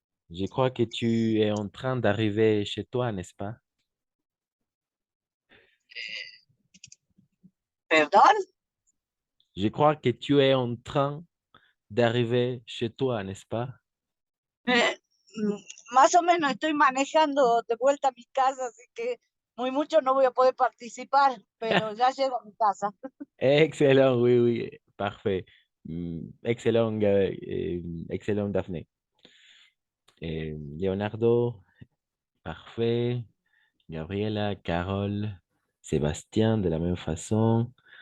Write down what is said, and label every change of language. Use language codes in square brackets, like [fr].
[fr] Je crois que tu es en train d'arriver chez toi, n'est-ce pas? [es] Perdón. [fr] Je crois que tu es en train d'arriver chez toi, n'est-ce pas? [es] Más o menos estoy manejando de vuelta a mi casa, así que muy mucho no voy a poder participar, pero ya llego a mi casa. [fr] Excellent, oui, oui, parfait. Excellent, excellent, Daphné. Leonardo, parfait. Gabriela, Carole, Sébastien, de la même façon.